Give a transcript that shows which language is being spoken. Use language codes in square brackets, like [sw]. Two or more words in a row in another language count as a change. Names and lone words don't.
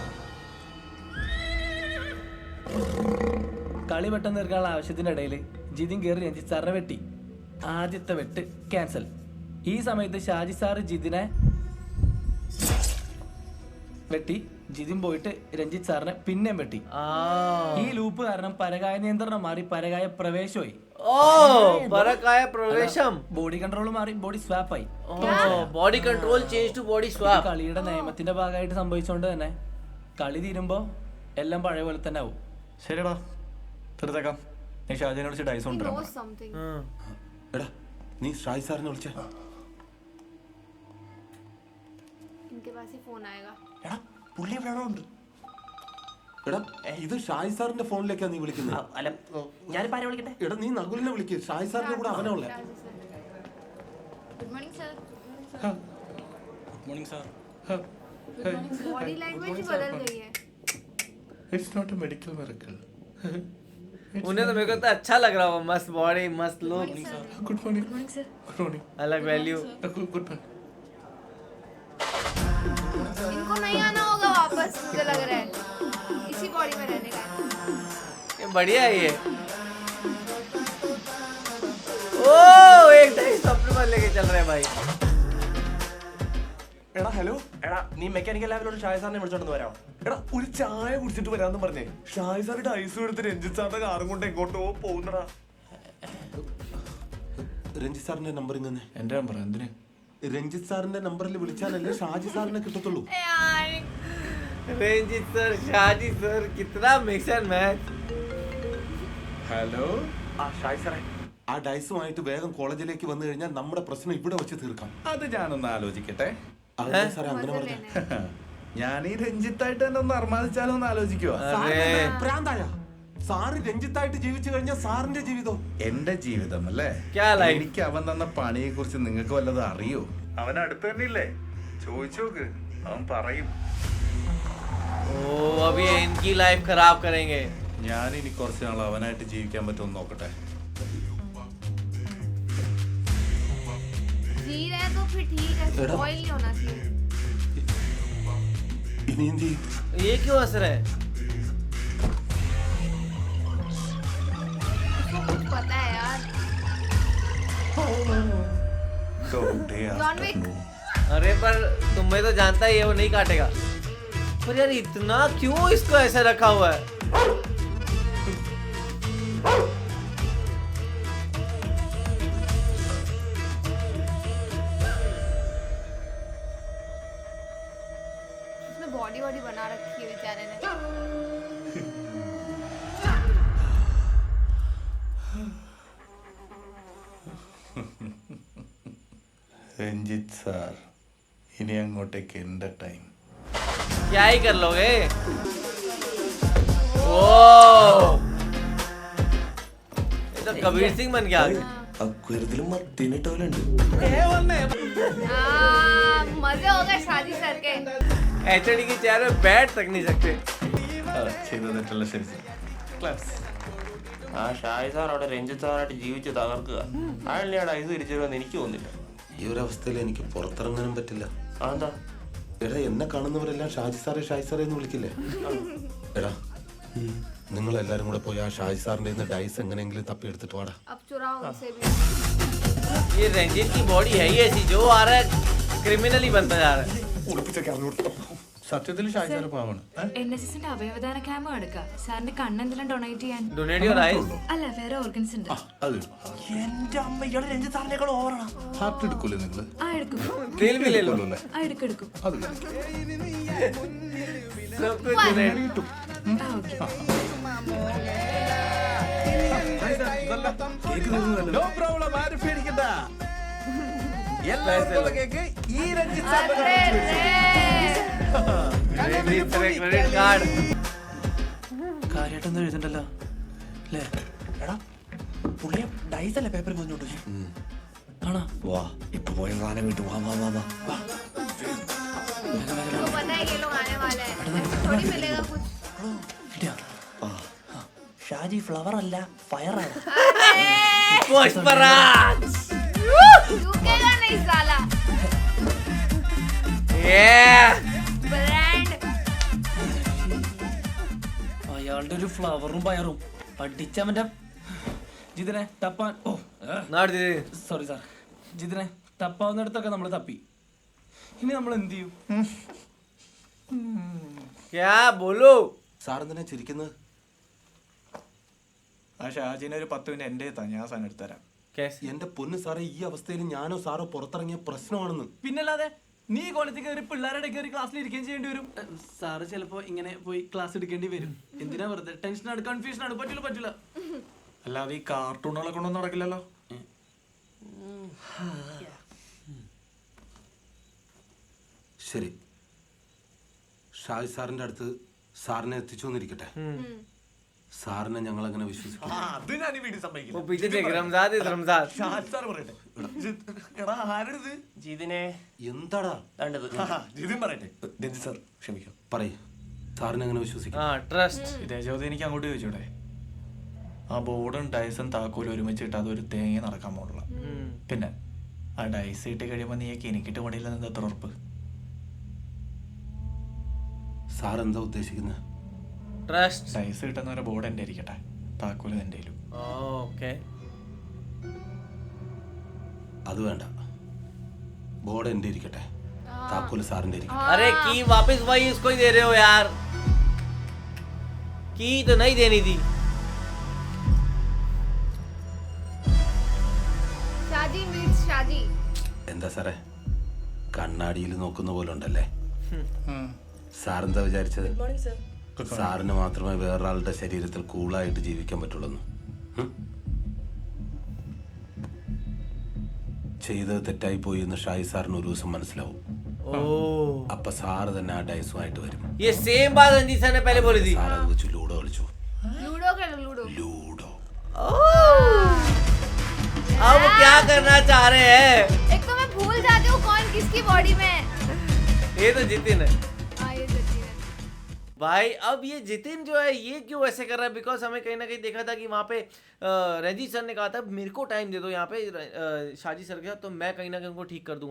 [ml] കളി പെട്ടെന്ന് തീർക്കാനുള്ള ആവശ്യത്തിൻ്റെ ഇടയിൽ ജിതിൻ കയറി രഞ്ജിത്ത് സാറിനെ വെട്ടി. ആദ്യത്തെ വെട്ട് ക്യാൻസൽ. ഈ സമയത്ത് ഷാജി സാറ് ജിതിനെ വെട്ടി, ജിതിൻ പോയിട്ട് രഞ്ജിത്ത് സാറിനെ പിന്നെയും വെട്ടി. ഈ ലൂപ്പ് കാരണം പരകായ നിയന്ത്രണം മാറി പരകായ പ്രവേശമായി. [hi] ओ [ml] പരകായ പ്രവേശം. ബോഡി കൺട്രോൾ മാറി ബോഡി സ്വാപ്പ് ആയി. [en] body control change to body [ml] ഇത് [en] स्वैप. [ml] കളിയുടെ നിയമത്തിന്റെ ഭാഗമായിട്ട് സംഭവിച്ചുകൊണ്ട് തന്നെ കളി തീരുമ്പോ എല്ലാം പഴയ പോലെ തന്നെ ആവും. ശരിടാ, തീർത്തേക്കാം. നീ ഷാജിനെ വിളിച്ച് ഡൈസ് [en] He [ml] കൊണ്ടുവരാം. [en] knows something. [ml] എടാ നീ ഷാജി സാറിനെ വിളിച്ച. [hi] इनके पास ही फोन आएगा. [ml] എടാ പുള്ളി ഇവിടെ ഉണ്ട്. എടാ ഇത് ഷാജി സാറിന്റെ ഫോണിലേക്കാ നീ വിളിക്കുന്നത്? അല്ല ഞാനിപ്പോൾ ആരെ വിളിക്കട്ടെ? എടാ നീ നകുലിനെ വിളിക്ക്. ഷാജി സാറിന്റെ കൂടെ അവനെ ഉള്ളേ. [hi] राजू सर. [en] good morning [hi] सर [en] good morning sir body language [hi] ही बदल गई है [en] it's not a medical miracle. [hi] उन्हें तो मेरे को तो अच्छा लग रहा होगा, मस्त बॉडी मस्त लुक, [en] good morning good morning [hi] अलग वैल्यू। [en] good morning. [hi] इनको नहीं आना होगा वापस, मुझे लग रहा है इसी बॉडी में रहने का है। ये बढ़िया है ये। ओ एक डाइस अपने पर लेके चल रहे हैं भाई। [ml] എടാ ഹലോ, എടാ നീ മെക്കാനിക്കൽ ലാബിലോട്ട് ഷായ് സാറിനെ വിളിച്ചോണ്ട് വരാം. എടാ ഒരു ചായ കുടിച്ചിട്ട് വരാന്ന് പറഞ്ഞേ. ഷായ് സാറിന്റെ ഐസ് എടുത്ത് രഞ്ജിത്ത് സാറിന്റെ കാറും കൊണ്ട് എങ്ങോട്ടോ പോകുന്നടാ. രഞ്ജിത്ത് സാറിന്റെ നമ്പർ ഇങ്ങനെ. എൻ്റെ നമ്പർ എന്തിന്? രഞ്ജിത്ത് സാറിന്റെ നമ്പറിൽ വിളിച്ചാലല്ലേ ഷാജി സാറിനെ കിട്ടത്തുള്ളൂ. [hi] यार रंजीत सर, शाजी सर, कितना [en] mix and match. [ml] ഹലോ. ആ ഷായ് സാറേ, ആ ഡൈസുമായിട്ട് വേഗം കോളേജിലേക്ക് വന്നു കഴിഞ്ഞാൽ നമ്മുടെ പ്രശ്നം ഇവിടെ വെച്ച് തീർക്കാം. അത് ഞാനൊന്ന് ആലോചിക്കട്ടെ. അതെ സാറേ, അങ്ങനെ [hi] मजे [ml] പറഞ്ഞ [hi] लेने [ml] ഞാൻ ഈ രഞ്ജിത്തായിട്ട് തന്നെ ഒന്ന് അർമാദിച്ചാലോ എന്ന് ആലോചിക്കുവാ. [hi] अरे [ml] പ്രാന്തായ സാറ് രഞ്ജിത്തായിട്ട് ജീവിച്ചു കഴിഞ്ഞാൽ സാറിന്റെ ജീവിതം. എന്റെ ജീവിതം അല്ലേ? [hi] क्या लाइफ। [ml] എനിക്ക് അവൻ തന്ന പണിയെ കുറിച്ച് നിങ്ങൾക്ക് വല്ലതും അറിയോ? അവൻ അടുത്ത് തന്നെ ഇല്ലേ? ചോദിച്ചു നോക്ക്, അവൻ പറയും. [hi] ओ अभी इनकी लाइफ खराब करेंगे। [ml] ഞാൻ ഇനി കുറച്ച് നാൾ അവനായിട്ട് ജീവിക്കാൻ പറ്റുമെന്ന് നോക്കട്ടെ. [hi] जी रहे तो फिर ठीक है, स्पॉइल नहीं होना चाहिए। [ml] ഇനി എന്ത് ചെയ്യും? [hi] ये क्यों हंस रहे हैं? उसको कुछ पता है यार। जॉन विक अरे पर तुम्हें तो जानता ही है वो नहीं काटेगा। पर यार इतना क्यों इसको ऐसे रखा हुआ है? उसने बॉडी वॉडी बना रखी है बेचारे ने। [ml] രഞ്ജിത്ത് സാർ, ഇനി അങ്ങോട്ടേക്ക് എന്റെ ടൈം. [hi] क्या ही कर लोगे? ओ ये तो कबीर सिंह बन गया। [ml] അക്വരത്തിലും മത്തിനിട്ടവരുണ്ട്. [hi] मजे हो गए शादी सर के। एचडी की चेयर में बैठ तक नहीं सकते। [ml] ചെയ്തിട്ടുള്ള ശരി ക്ലാസ്. ആ ഷായ് സാർ അവിടെ രഞ്ജിത്ത് സാറായിട്ട് ജീവിച്ച് തകർക്കുക. അയാളുടെ ഐസ് തിരിച്ചു വരുമെന്ന് എനിക്ക് തോന്നുന്നില്ല. ഈ ഒരു അവസ്ഥയിൽ എനിക്ക് പുറത്തിറങ്ങാനും പറ്റില്ല. അതെന്താ? എടാ, എന്നെ കാണുന്നവരെല്ലാം ഷാജി സാറേ എന്ന് വിളിക്കില്ലേ? എടാ, നിങ്ങൾ എല്ലാരും കൂടെ പോയി ആ ഷാജി സാറിന്റെ ഡൈസ് എങ്ങനെയെങ്കിലും തപ്പിയെടുത്തിട്ട് വാടാ. [hi] अब चुराओ उसे भी। ये रंजीत की बॉडी है ही ऐसी, जो आ रहा है क्रिमिनल ही बनता जा रहा है। [ml] സത്യത്തിൽ ഷാജി സാർ പാവാണ്. NSSന്റെ അവയവദാന ക്യാമ്പ് എടുക്കാം. സാറിന്റെ കണ്ണെന്തെല്ലാം ഡൊണേറ്റ് ചെയ്യാൻ. [en] donate your eyes. [ml] അല്ല, വേറെ ഓർഗൻസ് ഉണ്ട്. അത് എന്റെ അമ്മ, ഇയാള് രഞ്ജിത്ത് സാറിനേക്കാൾ ഓവറാണ്. ഹാർട്ട് എടുക്കൂലേ നിങ്ങള്? ആ എടുക്കും. [hi] दिल भी ले लो। [ml] അല്ലേ? ആ എടുക്കും. അത് [hi] सब कुछ donate। [ml] ആ ഓക്കെ. [en] no problem, [ml] ആരും പേടിക്കണ്ട. എല്ലാവർക്കും കേക്ക് ഈ രഞ്ജിത്ത് സാറിന്റെ [hi] अरे रे रंजीत सर [en] credit card. [ml] കാര്യമായിട്ടൊന്നും എഴുതണ്ടല്ലോ അല്ലേ? എടാ, പുള്ളിയെ ഡൈസ് അല്ലേ പേപ്പറിൽ പോയിട്ടുണ്ട്. ആണോ? വാ, ഇപ്പൊ പോയ സാധനം കിട്ടും. വാ വാ വാ വാ വാ. [hi] तो पता है ये लोग आने वाले हैं, ऐसे थोड़ी मिलेगा कुछ। [ml] ഷാജി ഫ്ലവർ അല്ല, ഫയർ ആണ്. [hi] पुष्पराज। रुकेगा नहीं साला। [en] Yeah। [hi] ब्रांड [ml] അയാളുടെ ഒരു ഫ്ലവറും പയറും പഠിച്ചവന്റെ ജിതിനെ തപ്പാൻ. ഓ [en] Not this। [ml] സോറി സാർ. ജിതിനെ തപ്പാവുന്നിടത്തൊക്കെ നമ്മൾ തപ്പി. ഇനി നമ്മൾ എന്ത് ചെയ്യും? [hi] क्या बोलो? [ml] സാർ എന്തിനാ ചിരിക്കുന്നത്? ആ ഷാജിനെ ഒരു 10 മിനിറ്റ് എന്റെ എത്താ, ഞാൻ സാധനം എടുത്തുതരാം. [hi] कैसे? [ml] എന്റെ പൊന്ന് സാറേ, ഈ അവസ്ഥയിൽ ഞാനോ സാറോ പുറത്തിറങ്ങിയ പ്രശ്നമാണെന്ന്. പിന്നല്ലാതെ നീ കോളേജിൽ കയറി പിള്ളേരുടെ കയറി ക്ലാസ്സിൽ ഇരിക്കുകയും ചെയ്യേണ്ടി വരും. സാറ് ചിലപ്പോ ഇങ്ങനെ പോയി ക്ലാസ് എടുക്കേണ്ടി വരും. എന്തിനാ വെറുതെ ടെൻഷനാണ്, കൺഫ്യൂഷനാണ്. പറ്റില്ല. അല്ലാതെ ഈ കാർട്ടൂണുകളെ കൊണ്ടൊന്നും നടക്കില്ലല്ലോ. ശരി, ഷാജി സാറിന്റെ അടുത്ത് സാറിനെ എത്തിച്ചു എന്നിരിക്കട്ടെ. സാറിനെ ഞങ്ങൾ അങ്ങനെ വിശ്വസിക്കും. അത് ഞാൻ വീട്ടിൽ സമ്മതിക്കില്ല. [hi] वो पीछे देख रमजाद इज रमजाद। [ml] ഷാജി സാർ പറയട്ടെ. എടാ ആരത് ജിതിനെ എന്താടാ വേണ്ടത് ജിതിൻ പറയട്ടെ രഞ്ജിത്ത് സാർ ക്ഷമിക്കാം പറയ് സാറിനെ എങ്ങനെ വിശ്വസിക്കും ആ ട്രസ്റ്റ് ഇതേ ചോദ്യം എനിക്ക് അങ്ങോട്ട് ചോദിച്ചൂടെ? ആ ബോർഡും ഡൈസും താക്കോലും ഒരുമിച്ചിട്ട് അതൊരു തേങ്ങ നടക്കാൻ പോലുള്ള. പിന്നെ ആ ഡൈസ് ഇട്ട് കഴിയുമ്പോൾ നീയൊക്കെ എനിക്കിട്ട് പണിയില്ലെന്ന് എത്ര ഉറപ്പ്? സാർ എന്താ ഉദ്ദേശിക്കുന്നത്? ട്രസ്റ്റ്. ഡൈസ് കിട്ടുന്നവരെ ബോർഡ് എൻ്റെ ഇരിക്കട്ടെ, താക്കോല് എൻ്റെ കയ്യിലും. ഓക്കെ. അത് വേണ്ട, ബോർഡ് എൻ്റെ ഇരിക്കട്ടെ, താക്കോല് സാറിന്റെ ഇരിക്കട്ടെ. [hi] अरे की वापस वही उसको ही दे रहे हो यार, की तो नहीं देनी थी. [ml] ഷാജി മീറ്റ്സ് ഷാജി. എന്താ സാറേ കണ്ണാടിയിൽ നോക്കുന്ന പോലെ ഉണ്ടല്ലേ? സാറെന്താ വിചാരിച്ചത് സാറിന് മാത്രമേ വേറൊരാളുടെ ശരീരത്തിൽ കൂളായിട്ട് ജീവിക്കാൻ പറ്റുള്ളൂ? ചെയ്തത് തെറ്റായി പോയി എന്ന് ഷായി സാറിന് ഒരു ദിവസം മനസ്സിലാവും. അപ്പൊ സാറ് തന്നെ ആ ഡൈസുമായിട്ട് വരും. [hi] ये सेम बात रंजीत सर ने पहले बोली थी. [ml] സാർ അത് വെച്ച് ലൂഡോ കളിച്ചു. [hi] लूडो खेलो लूडो. [ml] ലൂഡോ. [hi] अब क्या करना चाह रहे हैं? एक तो मैं भूल जाती हूँ कौन किसकी बॉडी में है. ये तो जितिन है हाँ ये सच्ची है. भाई. अब ये जितिन जो है ये क्यों ऐसे कर रहा है? बिकॉज हमें कहीं ना कहीं देखा था कि वहाँ पे रंजीत सर ने कहा था मेरे को टाइम दे दो यहाँ पे शाजी सर के साथ, तो मैं कहीं ना कहीं उनको ठीक कर दूंगा.